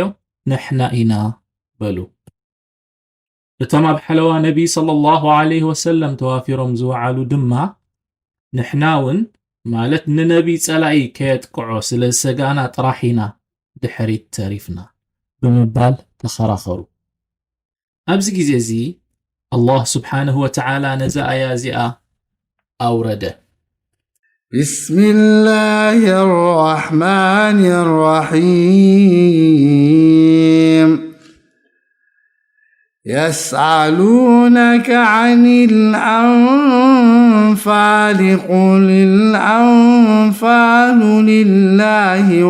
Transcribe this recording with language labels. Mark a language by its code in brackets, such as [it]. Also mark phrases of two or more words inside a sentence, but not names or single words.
[ti] ንሕና ኢና በሉ እቶም ኣብ ሓለዋ ነቢ [ar] صلى الله عليه وسلم [ti] ተዋፊሮም ዝወዓሉ ድማ ንሕናውን ማለት ንነቢ ጸላኢ ከየጥቅዖ ስለ ዝሰጋና ጥራሕ ኢና ድሕሪት ተሪፍና ብምባል ተኸራኸሩ ኣብዚ ግዜ እዚ [ar] الله سبحانه وتعالى [ti] ነዛ ኣያ እዚኣ ኣውረደ [ar] بسم الله الرحمن الرحيم يسألونك عن الأنفال قل الأنفال لله